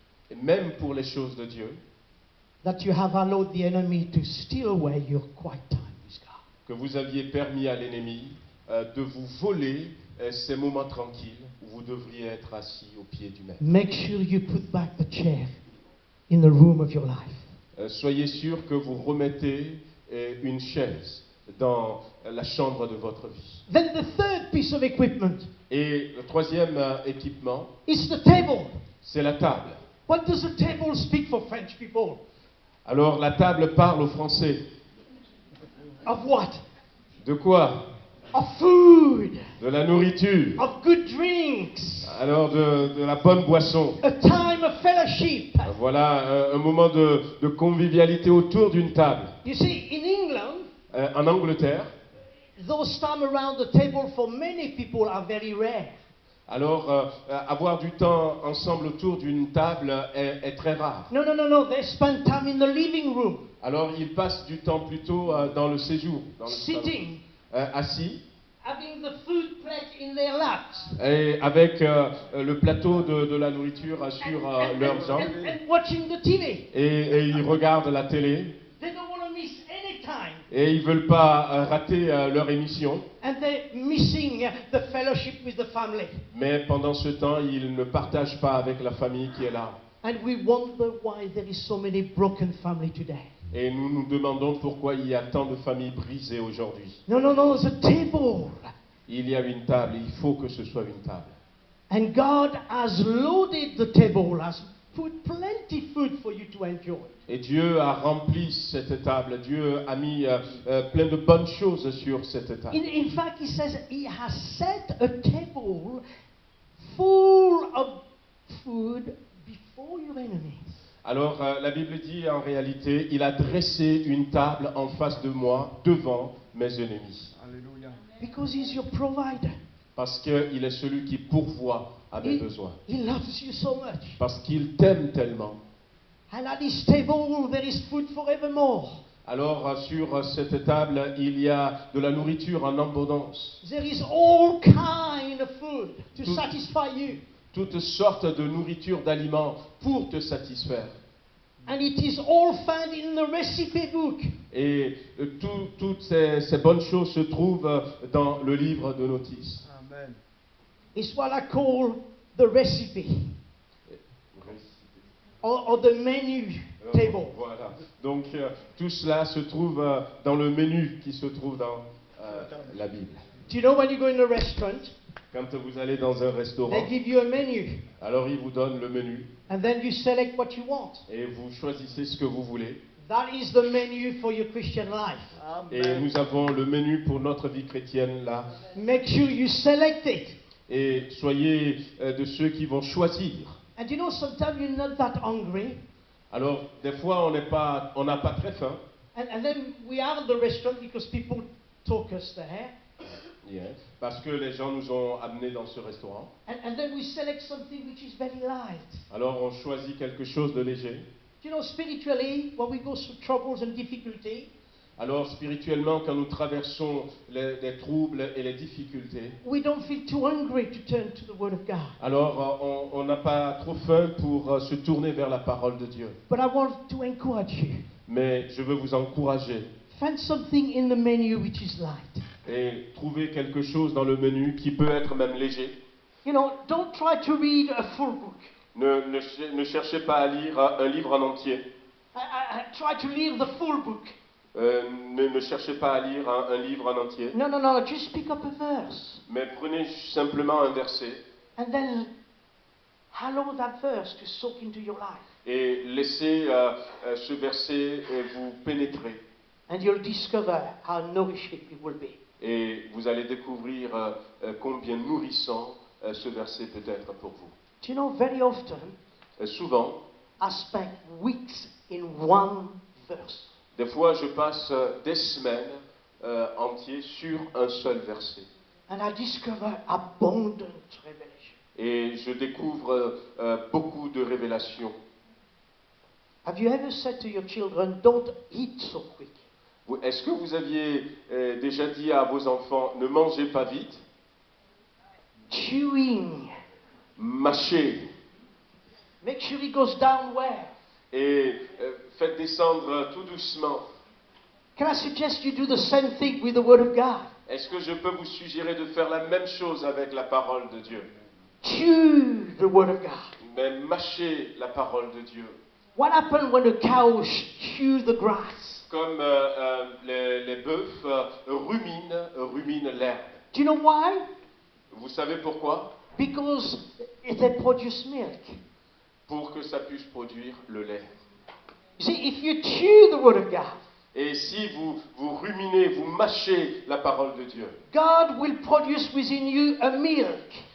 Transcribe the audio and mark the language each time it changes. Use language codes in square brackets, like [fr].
[fr] et même pour les choses de Dieu, [en] that you have allowed the enemy to steal away your quiet time with God. [fr] que vous aviez permis à l'ennemi de vous voler ces moments tranquilles où vous devriez être assis au pied du Maître. [en] Make sure you put back the chair in the room of your life. [fr] Soyez sûr que vous remettez une chaise dans la chambre de votre vie. [en] Then the third piece of equipment [fr] Et le troisième équipement, [en] is the table. [fr] c'est la table. [en] What does the table speak for French people? [fr] Alors la table parle au français. [en] Of what? [fr] De quoi? [en] Of food, [fr] De la nourriture. [en] of good drinks, [fr] Alors de la bonne boisson. [en] a time of fellowship. [fr] Voilà un moment de convivialité autour d'une table. [en] You see, in England, [fr] En Angleterre, [en] those time around the table for many people are very rare. [fr] alors avoir du temps ensemble autour d'une table est très rare. [en] No, no, no, no. They spend time in the living room, [fr] Alors ils passent du temps plutôt dans le séjour, dans le salon. [en] sitting, [fr] Assis, [en] having the food plate in their laps, [fr] et avec le plateau de la nourriture sur leurs jambes, [en] and watching the TV. [fr] et ils regardent la télé, [en] They don't want to miss any time. [fr] et ils veulent pas rater leur émission, [en] And they're missing the fellowship with the family. [fr] mais pendant ce temps, ils ne partagent pas avec la famille qui est là. [en] And we wonder why there is so many broken family today. [fr] Et nous nous demandons pourquoi il y a tant de familles brisées aujourd'hui. [en] No, no, no. It's a table. [fr] Il y a une table, il faut que ce soit une table. [en] And God has loaded the table, has put plenty food for you to enjoy. [fr] Et Dieu a rempli cette table, Dieu a mis plein de bonnes choses sur cette table. [en] In fact, he says he has set a table full of food before your enemies. [fr] Alors la Bible dit en réalité, il a dressé une table en face de moi, devant mes ennemis. Alléluia. [en] Because he's your provider. [fr] Parce qu'il est celui qui pourvoit à mes besoins. [en] He loves you so much. [fr] Parce qu'il t'aime tellement. [en] And at his table there is food forevermore. [fr] Alors sur cette table, il y a de la nourriture en abondance. [en] There is all kind of food to satisfy you. [fr] Toutes sortes de nourriture, d'aliments pour te satisfaire. [en] And it is all found in the recipe book. Et toutes ces bonnes choses se trouvent dans le livre de notices. Amen. It's what I call the recipe or the menu table. [fr] Voilà. Donc tout cela se trouve dans le menu qui se trouve dans la Bible. [en] Do you know when you go in a restaurant, [fr] Quand vous allez dans un restaurant, [en] they give you a menu [fr] alors ils vous donnent le menu [en] and then you select what you want. [fr] et vous choisissez ce que vous voulez. [en] That is the menu for your Christian life. [fr] Et [en] Amen. [fr] nous avons le menu pour notre vie chrétienne là. [en] Make sure you select it. [fr] Et soyez de ceux qui vont choisir. [en] And you know, sometimes you're not that hungry. [fr] Alors, des fois, on n'a pas très faim. [en] And then we are at the restaurant because people took us there. Yes. [fr] Parce que les gens nous ont amenés dans ce restaurant. [en] And then we select something which is very light. [fr] Alors, on choisit quelque chose de léger. [en] You know, spiritually, when we go through troubles and difficulty, [fr] Alors, spirituellement, quand nous traversons les troubles et les difficultés, [en] we don't feel too hungry to turn to the Word of God. [fr] alors on n'a pas trop faim pour se tourner vers la parole de Dieu. [en] But I want to encourage you. [fr] Mais je veux vous encourager [en] Find something in the menu which is light. [fr] et trouver quelque chose dans le menu qui peut être même léger. [en] You know, don't try to read a full book. [fr] Ne cherchez pas à lire un livre en entier. [en] I try to read the full book. [fr] Ne cherchez pas à lire un livre en entier. [en] No. Just pick up a verse. [fr] Mais prenez simplement un verset [en] And then allow that verse to soak into your life. [fr] et laissez ce verset vous pénétrer. [en] And you'll discover how nourishing it will be. [fr] Et vous allez découvrir combien nourrissant ce verset peut être pour vous. [en] Do you know, very often [fr] Souvent, [en] I spend weeks in one verse. [fr] des fois, je passe des semaines entières sur un seul verset. [en] And I discover abundant revelation. [fr] Et je découvre beaucoup de révélations. [en] Have you ever said to your children, don't eat so quick? [fr] Est-ce que vous aviez déjà dit à vos enfants, ne mangez pas vite, [en] Chewing. [fr] mâchez [en] Make sure it goes down well. [fr] et faites descendre tout doucement? [en] Can I suggest you do the same thing with the Word of God? [fr] Est-ce que je peux vous suggérer de faire la même chose avec la parole de Dieu? [en] Chew the Word of God. [fr] Mais mâchez la parole de Dieu. [en] What happened when the cows chew the grass? [fr] Comme les bœufs ruminent l'herbe. [en] Do you know why? [fr] Vous savez pourquoi? [en] Because they produce milk. [fr] Pour que ça puisse produire le lait. [en] You see, if you chew the Word of God, [fr] Et si vous ruminez, vous mâchez la parole de Dieu, [en] God will produce within you a milk.